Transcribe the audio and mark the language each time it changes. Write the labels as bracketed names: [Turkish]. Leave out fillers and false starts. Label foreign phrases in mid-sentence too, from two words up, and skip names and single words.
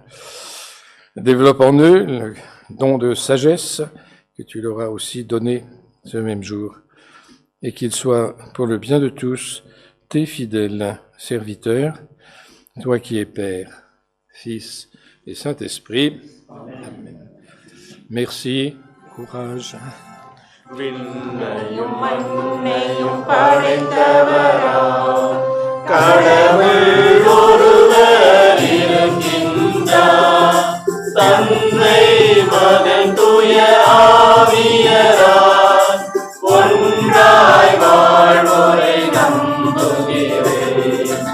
[French] Développe en eux le don de sagesse que tu leur as aussi donné ce même jour, et qu'ils soient pour le bien de tous tes fidèles serviteurs, toi qui es Père, Fils et Saint-Esprit. Amen. Merci, courage. [Tamil] விண்ணையும் மண்ணையும் படைத்தவராம் கடவுள் ஒருவர் இருக்கின்றார். தந்தை மகன் தூய ஆவியராய் ஒன்றாய் வாழ்வோரை நம்புகிறேன்.